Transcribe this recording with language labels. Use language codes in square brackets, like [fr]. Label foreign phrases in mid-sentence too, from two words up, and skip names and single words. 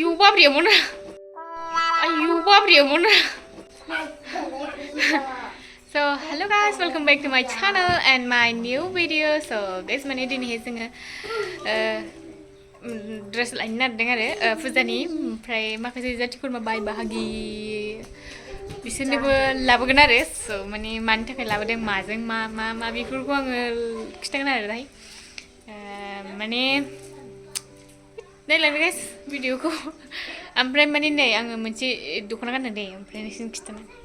[brx] babriya ayu babriya [en] So hello guys, welcome back to my channel and my new video. So guys, [brx] mane dini he जोङो dress लायनो नागिरदों आरो फुजानि ओमफ्राय माखासे जाथि खुरमा बाय बाहागि बिसोरनोबो लाबोगोन आरो so माने मानि थाखाय लाबोदों माजों मा बेफोरखौ आङो खिथागोन आरो दाहाय माने नायलांदो गाइस भिडिअखौ ओमफ्राय माने नै आङो मोनसे दख'ना गानदों दे ओमफ्राय नोंसिनो खिथानो